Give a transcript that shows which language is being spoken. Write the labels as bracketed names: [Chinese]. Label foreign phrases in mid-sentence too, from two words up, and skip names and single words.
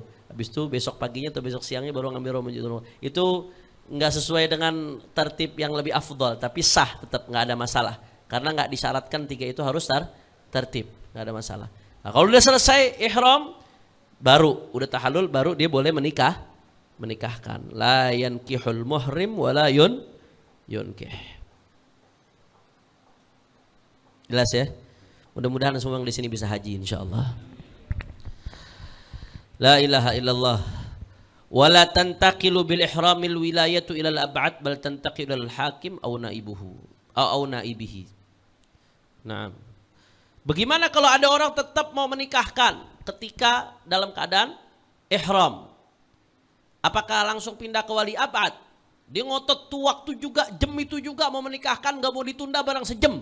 [Indonesian] Habis itu besok paginya atau besok siangnya baru ngambil Ramadan. Itu enggak sesuai dengan tertib yang lebih afdal, tapi sah, tetap enggak ada masalah. Karena enggak disyaratkan 3 itu harus tertib, enggak ada masalah. Nah, kalau udah selesai ihram baru udah tahallul, baru dia boleh menikahkan. [Arabic] لا ينكح المحرم ولا ينكح. [Indonesian] Jelas ya? Mudah-mudahan semua yang di sini bisa haji insyaallah. [Arabic] لا إله إلا الله. ولا تنتقل بالإحرام الولاية إلى الأبعد بل تنتقل الحاكم أو نائبه أو نائبه. [Indonesian] Nah, bagaimana kalau ada orang tetap mau menikahkan ketika dalam keadaan ihram? Apakah langsung pindah ke [Arabic] ولي أبعد? [Indonesian] Dia ngotot tuh waktu juga, jam itu juga mau menikahkan, gak mau ditunda barang sejam.